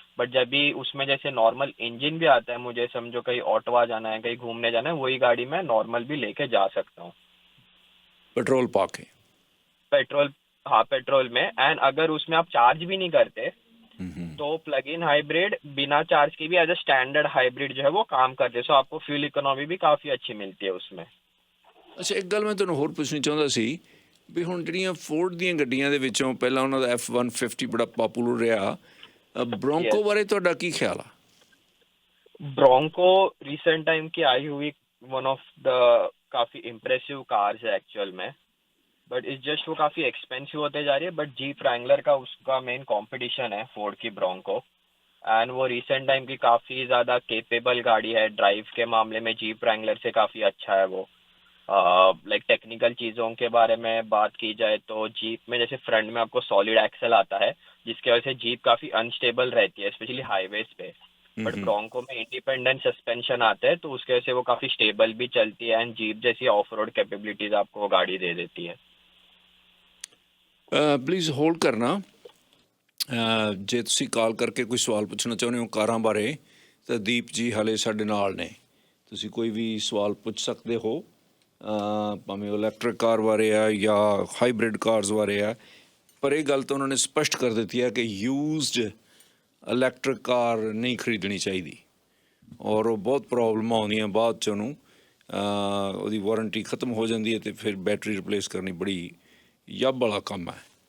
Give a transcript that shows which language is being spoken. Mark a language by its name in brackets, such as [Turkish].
[Hindi] But जब भी उसमें जैसे नॉर्मल इंजन भी आता है, मुझे समझो कहीं ऑटोवा जाना है, कहीं घूमने जाना है, वही गाड़ी मैं नॉर्मल भी लेके जा सकता हूँ पेट्रोल पाके। पेट्रोल। हाँ पेट्रोल में। एंड अगर उसमें आप चार्ज भी नहीं करते हम्म तो प्लग इन हाइब्रिड बिना चार्ज के भी [English] as a standard hybrid [Hindi] जो है वो काम करते हैं। सो आपको फ्यूल इकोनॉमी भी काफी अच्छी मिलती है उसमें। [Punjabi] ਅੱਛਾ, ਇੱਕ ਗੱਲ ਮੈਂ ਤੁਹਾਨੂੰ ਹੋਰ ਪੁੱਛਣੀ ਚਾਹੁੰਦਾ ਸੀ ਵੀ ਹੁਣ ਜਿਹੜੀਆਂ ਫੋਰਡ ਦੀਆਂ ਗੱਡੀਆਂ ਦੇ ਵਿੱਚੋਂ ਪਹਿਲਾਂ ਉਹਨਾਂ ਦਾ F-150 ਬੜਾ ਪਪੂਲਰ ਰਿਹਾ, ਬ੍ਰੋਂਕੋ [English] Yes. [Punjabi] ਬਾਰੇ ਤੁਹਾਡਾ ਕੀ ਖਿਆਲ ਆ? [Hindi] ब्रोंको रिसेंट टाइम की आई हुई [English] one of the [Hindi] काफी इम्प्रेसिव कार्स है एक्चुअल में। बट इस जस्ट वो काफी एक्सपेंसिव होते जा रही है। बट जीप रैंगलर का उसका मेन कंपटीशन है फोर्ड की ब्रोंको। एंड वो रिसेंट टाइम की काफी ज्यादा केपेबल गाड़ी है, ड्राइव के मामले में जीप रैंगलर से काफी अच्छा है वो। लाइक टेक्निकल चीज़ों के बारे में बात की जाए तो जीप में जैसे फ्रंट में आपको सॉलिड एक्सल आता है, जिसकी वजह से जीप काफ़ी अनस्टेबल रहती है स्पेशली हाईवेज पे। बट हम्म ब्रोंको में इंडिपेंडेंट सस्पेंशन आता है, तो उसके वजह से वो काफ़ी स्टेबल भी चलती है एंड जीप जैसी ऑफ रोड कैपेबिलिटीज आपको वो गाड़ी दे देती है। [Punjabi] ਪਲੀਜ਼ ਹੋਲਡ ਕਰਨਾ। ਜੇ ਤੁਸੀਂ ਕਾਲ ਕਰਕੇ ਕੋਈ ਸਵਾਲ ਪੁੱਛਣਾ ਚਾਹੁੰਦੇ ਹੋ ਕਾਰਾਂ ਬਾਰੇ ਤਾਂ ਦੀਪ ਜੀ ਹਾਲੇ ਸਾਡੇ ਨਾਲ ਨੇ, ਤੁਸੀਂ ਕੋਈ ਵੀ ਸਵਾਲ ਪੁੱਛ ਸਕਦੇ ਹੋ, ਭਾਵੇਂ ਉਹ ਇਲੈਕਟ੍ਰਿਕ ਕਾਰ ਬਾਰੇ ਆ ਜਾਂ ਹਾਈਬ੍ਰਿਡ ਕਾਰਸ ਬਾਰੇ ਆ। ਪਰ ਇਹ ਗੱਲ ਤਾਂ ਉਹਨਾਂ ਨੇ ਸਪਸ਼ਟ ਕਰ ਦਿੱਤੀ ਹੈ ਕਿ ਯੂਜ਼ਡ ਇਲੈਕਟ੍ਰਿਕ ਕਾਰ ਨਹੀਂ ਖਰੀਦਣੀ ਚਾਹੀਦੀ, ਔਰ ਉਹ ਬਹੁਤ ਪ੍ਰੋਬਲਮਾਂ ਆਉਂਦੀਆਂ ਬਾਅਦ 'ਚ ਉਹਨੂੰ, ਉਹਦੀ ਵਾਰੰਟੀ ਖ਼ਤਮ ਹੋ ਜਾਂਦੀ ਹੈ ਅਤੇ ਫਿਰ ਬੈਟਰੀ ਰਿਪਲੇਸ ਕਰਨੀ ਬੜੀ ਯੱਬ ਵਾਲਾ ਕੰਮ ਹੈ।